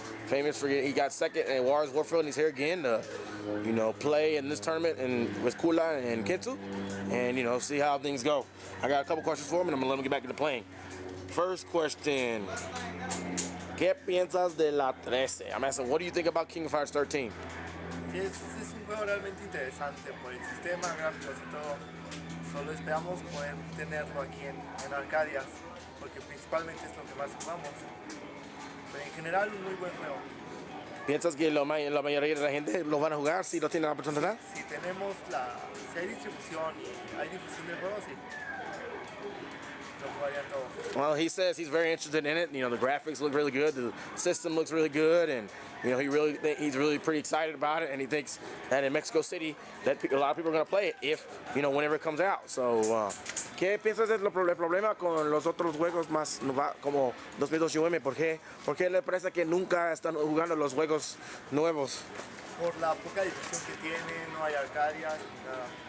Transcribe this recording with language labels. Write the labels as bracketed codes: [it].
[en] Famous for he got second in Juarez Warfield, and he's here again to, you know, play in this tournament and with Kula and Kintu, and you know, see how things go. I got a couple questions for him, and I'm gonna let him get back into playing. First question. [es] ¿Qué piensas de la 13? [en] I'm asking, what do you think about King of Hearts 13? [es] Es un juego realmente interesante por el sistema, gráficos y todo. Solo esperamos poder tenerlo aquí en Arcadias, porque principalmente es lo que más jugamos. Pero en general, un muy buen juego. ¿Piensas que la mayoría de la gente lo van a jugar si no tienen la oportunidad? Si hay distribución y hay difusión del juego, sí. [en] Well, he says he's very interested in it. You know, the graphics look really good, the system looks really good, and you know, he's really pretty excited about it, and he thinks that in Mexico City that a lot of people are going to play it if, you know, whenever it comes out. [es] So, ¿qué piensas del problema con los otros juegos más como 2002 UM? ¿Por qué le parece que nunca están jugando los juegos nuevos? Por la poca difusión que tiene, no hay Arcadias ni nada.